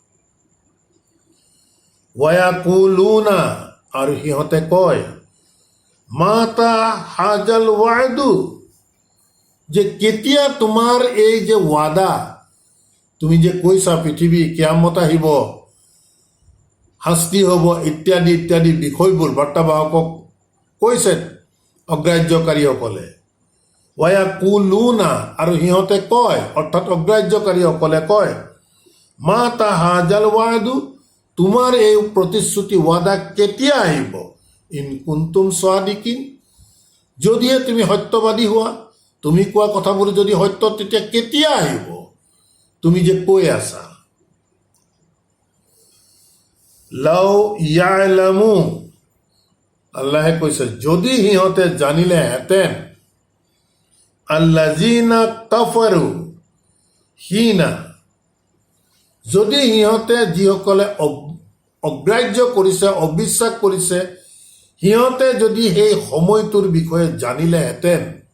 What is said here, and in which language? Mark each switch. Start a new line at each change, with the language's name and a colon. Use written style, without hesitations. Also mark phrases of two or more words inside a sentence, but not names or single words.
Assamese: ওয়াকুলুনা, আৰু সিহঁতে কয়
Arabic: متى هذا الوعد,
Assamese: যে কেতিয়া তোমাৰ এই যে ৱাদা, তুমি যে কৈছা পৃথিৱী কিয়ামত আহিব, শাস্তি হ'ব ইত্যাদি ইত্যাদি বিষয়বোৰ বাৰ্তাবাহকক কৈছে অগ্ৰাহ্যকাৰীসকলে। ওয়াকুলুনা, আৰু সিহঁতে কয়, অৰ্থাৎ অগ্ৰাহ্যকাৰীসকলে কয়
Arabic: متى هذا الوعد,
Assamese: তোমাৰ এই প্ৰতিশ্ৰুতি ৱাদা কেতিয়া আহিব?
Arabic: إن كنتم صادقين,
Assamese: যদিহে তুমি সত্যবাদী হোৱা, তুমি কোৱা কথাবোৰ যদি সত্য, তেতিয়া কেতিয়া আহিব তুমি যে কৈ আছা?
Arabic: لو يعلم,
Assamese: আল্লাহে কৈছে যদি সিহঁতে জানিলেহেঁতেন,
Arabic: الذين كفروا حين,
Assamese: যদি সিহঁতে যিসকলে অগ্ৰাহ্য কৰিছে, অবিশ্বাস কৰিছে, সিহঁতে যদি সেই সময়টোৰ বিষয়ে জানিলেহেঁতেন,